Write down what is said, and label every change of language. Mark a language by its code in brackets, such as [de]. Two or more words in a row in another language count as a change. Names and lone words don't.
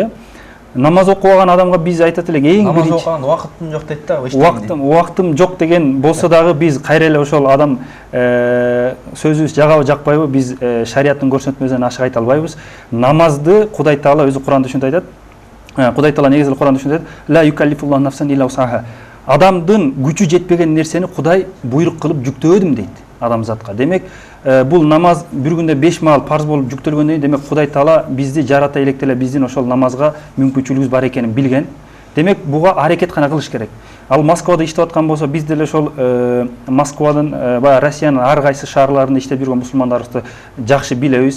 [ky] Намаз окубаган адамга биз айтат элек, эң биринчи намаз окуган убакытым жок дейт да. Убактым жок деген болсо дагы биз кайра эле ошол адам сөзүбүз жагабы жакпайбы, биз шариаттын көрсөтмөсүнөн ашык айта албайбыз. Намазды Кудай Таала өзү Куранда ушинтип айтат. Кудай Таала негизи Куранда ушинтип айтат: [ar] "لا يكلف الله نفسا إلا وسعها." [ky] Адамдын күчү жетпеген нерсени Кудай буйрук кылып жүктөбөдүм дейт адамзатка. Демек, бул намаз бир күндө 5 маал парз болуп жүктөлгөндөн кийин, демек Кудай Таала бизди жарата электе эле биздин ошол намазга мүмкүнчүлүгүбүз бар экенин билген. демек буга аракет гана кылыш керек. Ал Москвада иштеп аткан болсо, биз деле ошол Москвадын баягы Россиянын ар кайсы шаарларында иштеп жүргөн мусулмандарыбызды жакшы билебиз.